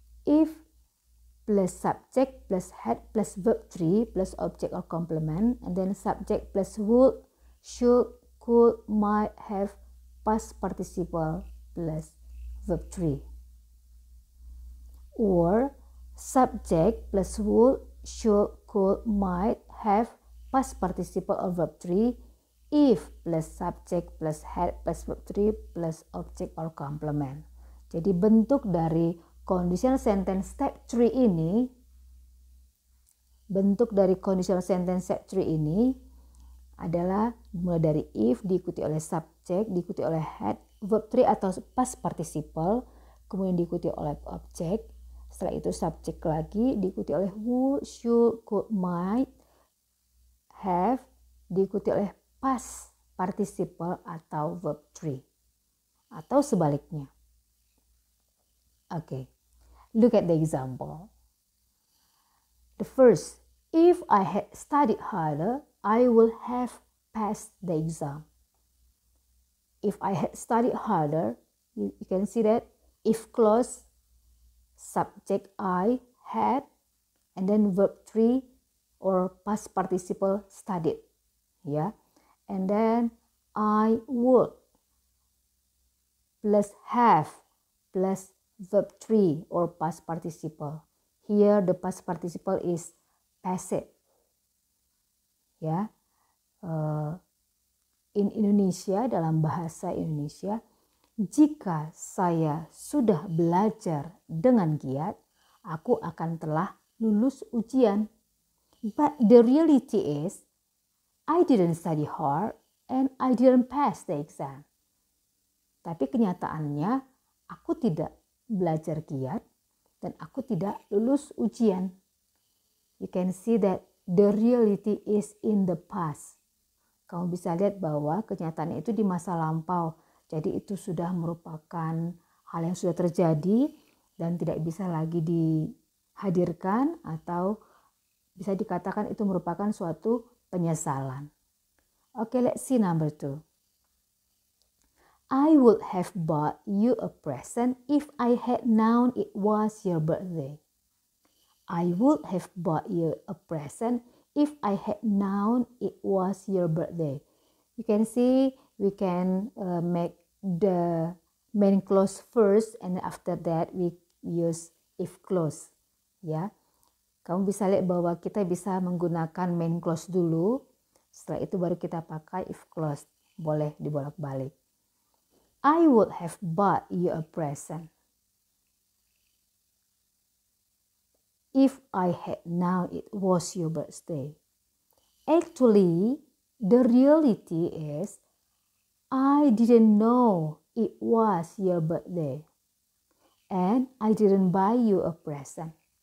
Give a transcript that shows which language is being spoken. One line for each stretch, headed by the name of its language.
English: If plus subject plus had plus verb 3 plus object or complement, and then subject plus would, should, could, might, have, past participle plus verb 3. Or subject plus would, should, could, might, have, past participle or verb 3, if plus subject plus had plus verb 3 plus object or complement.
Indonesian: Jadi bentuk dari conditional sentence step 3 ini, bentuk dari conditional sentence step 3 ini adalah mulai dari if diikuti oleh subject, diikuti oleh had, verb 3 atau past participle, kemudian diikuti oleh object, setelah itu subject lagi, diikuti oleh would, should, could, might, have, diikuti oleh past participle atau verb 3 atau sebaliknya.
English: Okay, look at the example. The first, if I had studied harder, I will have passed the exam. If I had studied harder, you can see that if clause, subject I, had, and then verb 3 or past participle studied. Yeah. And then I would plus have plus verb 3 or past participle. Here the past participle is passive. Ya. In Indonesia,
Indonesian: dalam bahasa Indonesia, jika saya sudah belajar dengan giat, aku akan telah lulus ujian.
English: But the reality is, I didn't study hard and I didn't pass the exam.
Indonesian: Tapi kenyataannya aku tidak belajar giat dan aku tidak lulus ujian.
English: You can see that the reality is in the past.
Indonesian: Kamu bisa lihat bahwa kenyataannya itu di masa lampau. Jadi itu sudah merupakan hal yang sudah terjadi dan tidak bisa lagi dihadirkan atau bisa dikatakan itu merupakan suatu penyesalan.
English: Okay, let's see number 2. I would have bought you a present if I had known it was your birthday. I would have bought you a present if I had known it was your birthday. You can see we can make the main clause first and after that we use if clause. Ya.
Indonesian: Kamu bisa lihat bahwa kita bisa menggunakan main clause dulu. Setelah itu baru kita pakai if clause. Boleh dibolak-balik.
English: I would have bought you a present if I had known it was your birthday. Actually, the reality is I didn't know it was your birthday and I didn't buy you a present.